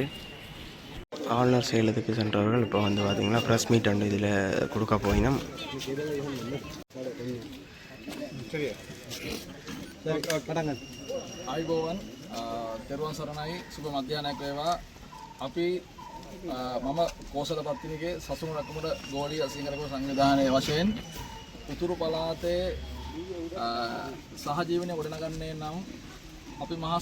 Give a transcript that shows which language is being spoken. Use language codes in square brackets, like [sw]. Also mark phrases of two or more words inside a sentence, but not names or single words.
[ta] ஆளுநர் செயலகத்துக்கு சென்றவர்கள் இப்போ வந்து பார்த்திங்கன்னா [en] press meet [ta] அண்டு இதில் கொடுக்க போயினோம். [si] ආයුබෝවන් තෙරුවන් සරණයි සුබ මධ්‍යහනයක් වේවා. අපි මම කෝසල පත්තිනිගේ සසුන් රැකමුඩ ගෝලීය සිංහල සංවිධානයේ වශයෙන් උතුරු පළාතේ සහජීවනය ගොඩනගන්නේ නම් අපි මහා